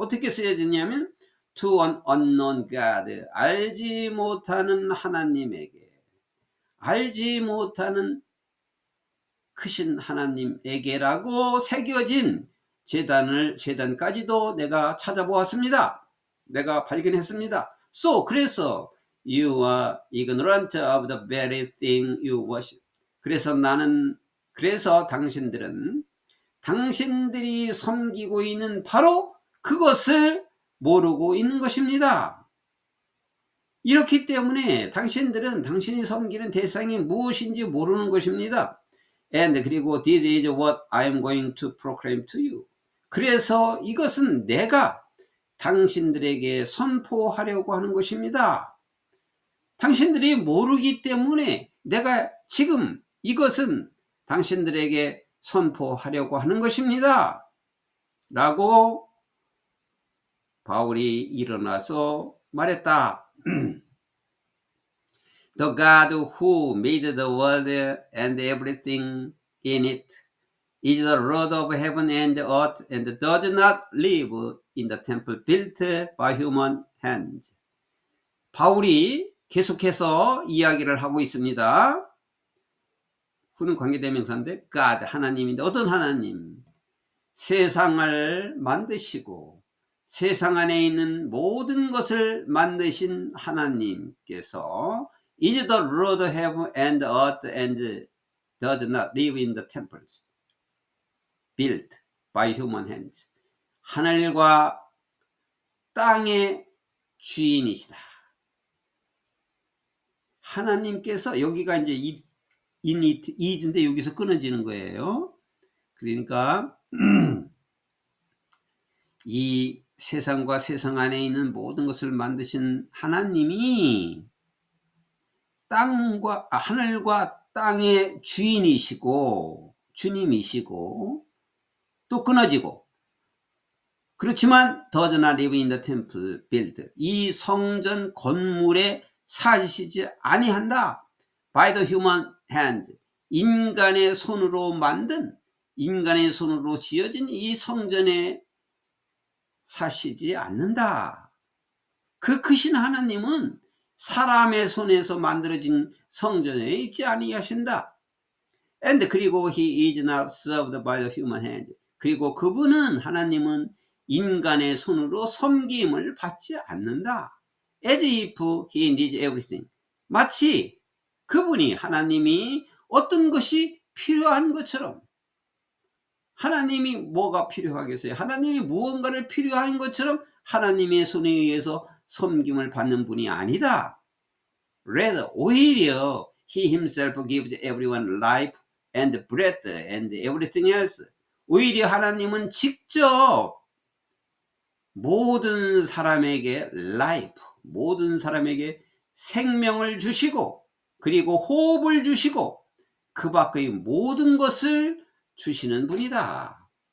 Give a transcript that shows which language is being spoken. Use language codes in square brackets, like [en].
[ko] 어떻게 쓰여졌냐면 [en] to an unknown God, [ko] 알지 못하는 하나님에게, 알지 못하는 크신 하나님에게라고 새겨진 제단까지도 내가 찾아보았습니다. 내가 발견했습니다. [en] So, [ko] 그래서 [en] you are ignorant of the very thing you worship. [ko] 그래서 당신들은 당신들이 섬기고 있는 바로 그것을 모르고 있는 것입니다. 이렇기 때문에 당신들은 당신이 섬기는 대상이 무엇인지 모르는 것입니다. [en] And [ko] 그리고 [en] this is what I am going to proclaim to you. [ko] 그래서 이것은 내가 당신들에게 선포하려고 하는 것입니다. 당신들이 모르기 때문에 내가 지금 이것은 당신들에게 선포하려고 하는 것입니다. 라고 바울이 일어나서 말했다. [en] The God who made the world and everything in it is the Lord of heaven and earth and does not live in the temple built by human hands. [ko] 바울이 계속해서 이야기를 하고 있습니다. 후는 관계대명사인데 God, 하나님인데 어떤 하나님? 세상을 만드시고 세상 안에 있는 모든 것을 만드신 하나님께서 [en] is the Lord of heaven and earth and does not live in the temples built by human hands. [ko] 하늘과 땅의 주인이시다. 하나님께서, 여기가 이제 is인데 여기서 끊어지는 거예요. 그러니까 이 세상과 세상 안에 있는 모든 것을 만드신 하나님이 하늘과 땅의 주인이시고 주님이시고, 또 끊어지고, 그렇지만 [en] does not live in the temple built, [ko] 이 성전 건물에 사시지 아니한다. [en] by the human hand, [ko] 인간의 손으로 만든, 인간의 손으로 지어진 이 성전에 사시지 않는다. 그 크신 하나님은 사람의 손에서 만들어진 성전에 있지 아니하신다. [en] And [ko] 그리고 [en] he is not served by the human hand. [ko] 그리고 그분은, 하나님은 인간의 손으로 섬김을 받지 않는다. [en] As if he needs everything. [ko] 마치 그분이, 하나님이 어떤 것이 필요한 것처럼, 하나님이 뭐가 필요하겠어요? 하나님이 무언가를 필요한 것처럼 하나님의 손에 의해서 섬김을 받는 분이 아니다. [en] Rather, [ko] 오히려 [en] he himself gives everyone life and breath and everything else. [ko] 오히려 하나님은 직접 모든 사람에게 life, 모든 사람에게 생명을 주시고, 그리고 호흡을 주시고, 그 밖의 모든 것을 주시는 분이다.